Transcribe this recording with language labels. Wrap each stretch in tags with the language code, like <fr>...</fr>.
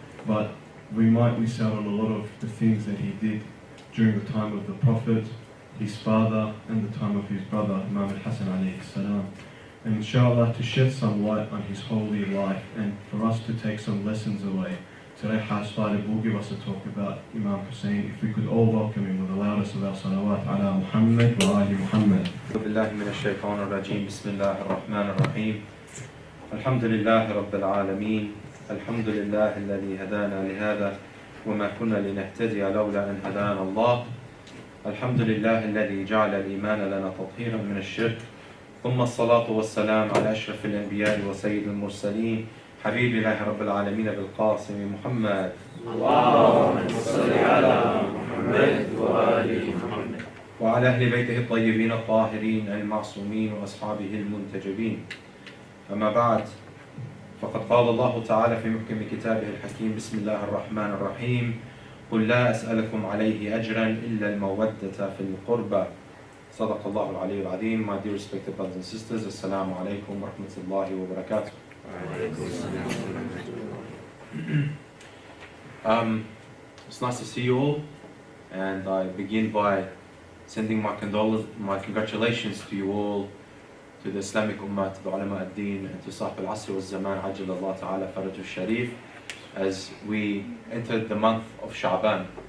<en>But we miss out on a lot of the things that he did during the time of the Prophet, his father, and the time of his brother, Imam al-Hassan alayhi salam. And inshallah to shed some light on his holy life and for us to take some lessons away Today H. D.F will give us a talk about Imam Hussein. If we could all welcome him with the loudest of our salawat</en> <ar>ala Muhammad wa ali Muhammad. بالله من الشيطان الرجيم بسم الله الرحمن الرحيم الحمد لله رب العالمين الحمد لله الذي هدانا لهذا وما كنا لنهتدي لولا أن هدانا الله الحمد لله الذي جعل الإيمان لنا تطهيرا من الشرك ثم الصلاة والسلام على أشرف الأنبياء وسيد المرسلين حبيب الله رب العالمين بالقاسم محمد اللهم صل على محمد وآل محمد وعلى أهل بيته الطيبين الطاهرين المعصومين وأصحابه المنتجبين أما بعد فقد قال الله تعالى في محكم كتابه الحكيم بسم الله الرحمن الرحيم قل لا أسألكم عليه أجرا إلا المودة في القربى صدق الله العلي العظيم.</ar> <en>My dear respected brothers and sisters,</en> <ar>السلام عليكم ورحمة الله وبركاته.</ar> <en>It's nice to see you all, and I begin by sending my congratulations to you all, to the Islamic Ummah, to the Ulama ad-Din, and to Sahib al-Asr wal-Zaman, Ajjal Allah Ta'ala Faraj al-Sharif, as we entered the month of Sha'ban.</en>